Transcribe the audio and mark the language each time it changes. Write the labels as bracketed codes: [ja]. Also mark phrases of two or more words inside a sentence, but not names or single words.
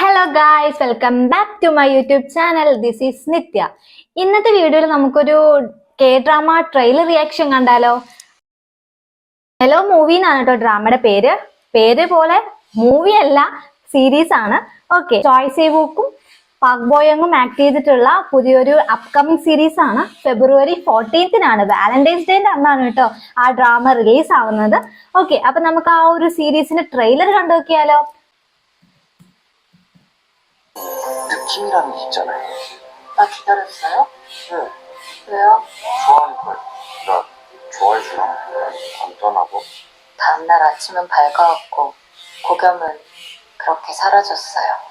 [en] guys, welcome back to my YouTube channel. This is Nitya. [ml] ഇന്നത്തെ വീഡിയോയിൽ നമുക്കൊരു [en] K-drama trailer reaction [ml] കണ്ടാലോ. ഹലോ മൂവി എന്നാണ് കേട്ടോ ഡ്രാമയുടെ പേര് പോലെ മൂവി അല്ല സീരീസ് ആണ്. ഓക്കെ, ചോയ് സേവൂക്കും പാക് ബോയങ്ങും ആക്ട് ചെയ്തിട്ടുള്ള പുതിയൊരു [en] upcoming series [ml] ആണ്. ഫെബ്രുവരി 14th [en] Valentine's Day [ml] അന്നാണ് കേട്ടോ ആ ഡ്രാമ റിലീസ് ആവുന്നത്. ഓക്കെ, അപ്പൊ നമുക്ക് ആ ഒരു സീരീസിന്റെ ട്രെയിലർ കണ്ടു നോക്കിയാലോ. [ko] 느낌이라는 게 있잖아요. 나 기다렸어요? 네. 왜요? 좋아하니까요. 나 좋아해주나? 안 떠나고. 다음날 아침은 밝아왔고 고겸은 그렇게 사라졌어요.